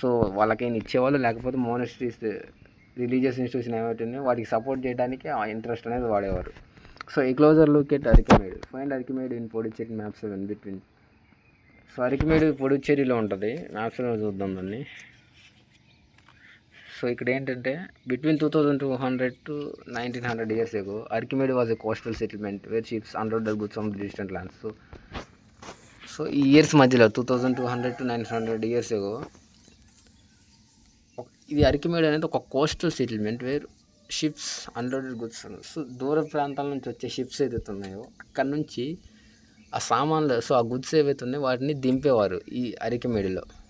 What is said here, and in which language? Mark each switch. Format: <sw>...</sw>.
<te>So వాళ్ళకైనా ఇచ్చేవాళ్ళు, లేకపోతే మోనస్ట్రీస్ రిలీజియస్ ఇన్స్టిట్యూషన్ ఏమైతే వాటికి సపోర్ట్ చేయడానికి ఆ ఇంట్రెస్ట్ అనేది వాడేవారు.</te> <en>So ఈ closer look at Arikamedu. Find Arikamedu in Puducherry map 7 between.</en> <te>So అరికిమెడ్ పుడుచ్చేరిలో ఉంటుంది, మ్యాప్ 7 చూద్దాం దాన్ని.</te> <en>So ఇక్కడ ఏంటంటే between 2200 to 1900 years ago, Archimede was a coastal settlement where ships unloaded goods from distant lands.</en> <te>So ఈ ఇయర్స్ మధ్యలో 2200 to 900 years ago ఇది అరికిమెడ్ అనేది ఒక coastal settlement</te> <en>Where ships unloaded goods.</en> <te>So దూర ప్రాంతాల నుంచి వచ్చే షిప్స్ ఏదైతే ఉన్నాయో అక్కడ నుంచి ఆ సామాన్లు, సో ఆ గుడ్స్ ఏవైతే ఉన్నాయో వాటిని దింపేవారు ఈ అరికిమెడ్లో.</te>